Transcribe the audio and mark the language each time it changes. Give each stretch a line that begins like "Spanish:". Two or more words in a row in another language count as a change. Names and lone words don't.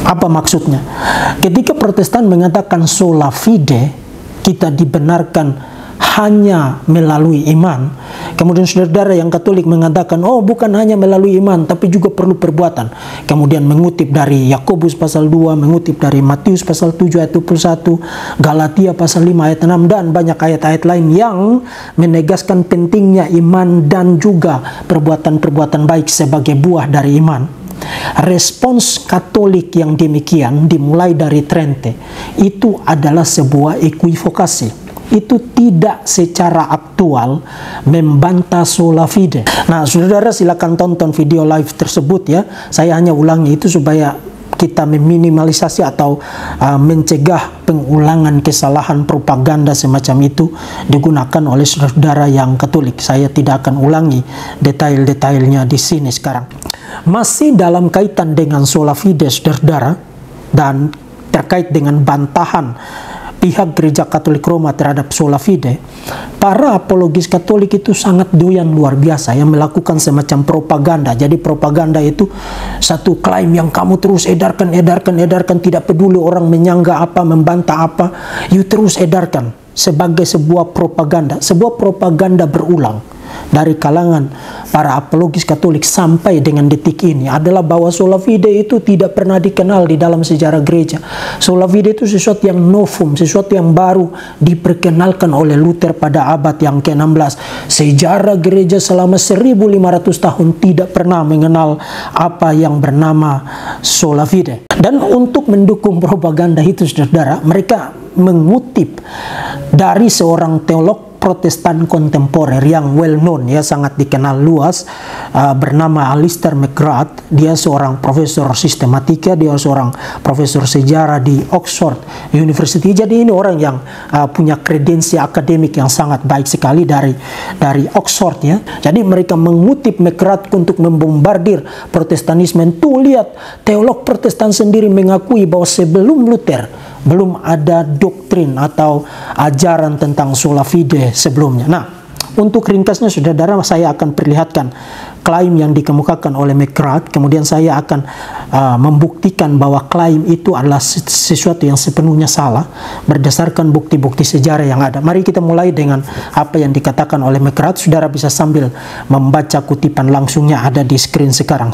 Indonesian: Apa maksudnya? Ketika Protestan mengatakan
Latin: sola fide,
Indonesian: kita dibenarkan hanya melalui iman, kemudian saudara yang Katolik mengatakan, oh, bukan hanya melalui iman tapi juga perlu perbuatan, kemudian mengutip dari Yakobus pasal 2, mengutip dari Matius pasal 7 ayat 21, Galatia pasal 5 ayat 6, dan banyak ayat-ayat lain yang menegaskan pentingnya iman dan juga perbuatan-perbuatan baik sebagai buah dari iman. Respons Katolik yang demikian dimulai dari Trente itu adalah sebuah equivokasi. Itu tidak secara aktual membantah
Latin: sola fide.
Indonesian: Nah, saudara, silakan tonton video live tersebut ya. Saya hanya ulangi itu supaya kita meminimalisasi atau mencegah pengulangan kesalahan propaganda semacam itu digunakan oleh saudara yang Katolik. Saya tidak akan ulangi detail-detailnya di sini sekarang. Masih dalam kaitan dengan
Latin: sola fide,
Indonesian: saudara, dan terkait dengan bantahan pihak gereja Katolik Roma terhadap
Latin: sola fide,
Indonesian: para apologis Katolik itu sangat doyan luar biasa yang melakukan semacam propaganda. Jadi propaganda itu satu klaim yang kamu terus edarkan, tidak peduli orang menyangga apa, membantah apa, you terus edarkan sebagai sebuah propaganda berulang dari kalangan para apologis Katolik sampai dengan detik ini adalah bahwa
Latin: sola fide
Indonesian: itu tidak pernah dikenal di dalam sejarah gereja.
Latin: Sola fide
Indonesian: itu sesuatu yang novum, sesuatu yang baru diperkenalkan oleh Luther pada abad yang ke-16. Sejarah gereja selama 1500 tahun tidak pernah mengenal apa yang bernama
Latin: sola fide.
Indonesian: Dan untuk mendukung propaganda itu, saudara, mereka mengutip dari seorang teolog Protestan kontemporer yang
English: well known
Indonesian: ya, sangat dikenal luas, bernama Alistair McGrath. Dia seorang profesor sistematika, dia seorang profesor sejarah di Oxford University. Jadi ini orang yang punya kredensi akademik yang sangat baik sekali dari Oxford ya. Jadi mereka mengutip McGrath untuk membombardir Protestanisme. Tuh, lihat, teolog Protestan sendiri mengakui bahwa sebelum Luther belum ada doktrin atau ajaran tentang
Latin: sola fide
Indonesian: sebelumnya. Nah, untuk ringkasnya, saudara, saya akan perlihatkan klaim yang dikemukakan oleh McGrath, kemudian saya akan membuktikan bahwa klaim itu adalah sesuatu yang sepenuhnya salah berdasarkan bukti-bukti sejarah yang ada. Mari kita mulai dengan apa yang dikatakan oleh McGrath. Saudara bisa sambil membaca kutipan langsungnya, ada di screen sekarang.